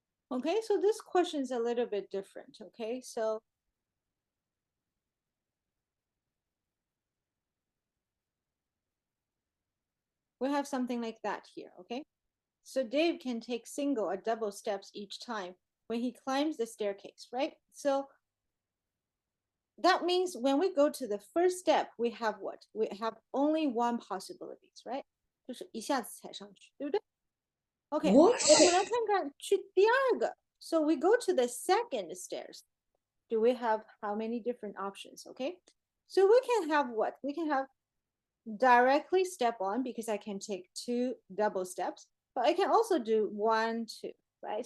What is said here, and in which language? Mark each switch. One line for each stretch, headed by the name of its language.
English: Okay, so this question is a little bit different. Okay, so we have something like that here. Okay, so Dave can take single or double steps each time when he climbs the staircase, right? So that means when we go to the first step, we have what? We have only one possibilities, right?
Chinese: 就是一下子踩上去，对不对？
English: Okay, What?
Chinese: 我们来看看去第二个。
English: So we go to the second stairs. Do we have how many different options? Okay, so we can have what? We can have directly step on because I can take 2 double steps, but I can also do 1, 2, right?